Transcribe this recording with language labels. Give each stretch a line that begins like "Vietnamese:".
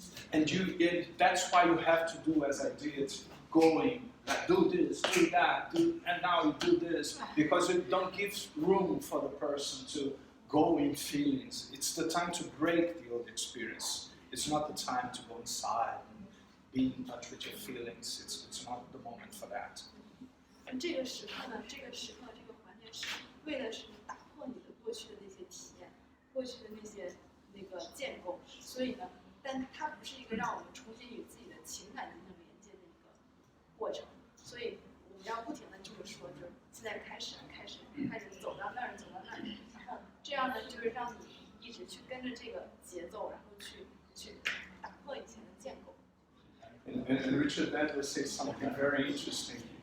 English: And that's why you have to do as I did, going, like, do this, do that, and now you do this, because it don't give room for the person to go in feelings. It's the time to break the old experience. It's not the time to go inside and be in touch with your feelings. It's not the moment for that.
Chinese: 这个时刻呢，这个环节是为了是打破你的过去的那些体验，过去的那个建构，所以呢，但它不是一个让我们重新与自己的情感进行连接的一个过程，所以我们要不停的这么说，就是现在开始走到那儿，然后这样呢，就是让你一直去跟着这个节奏，然后去打破以前的建构。
English: And Richard Bandler says something very interesting.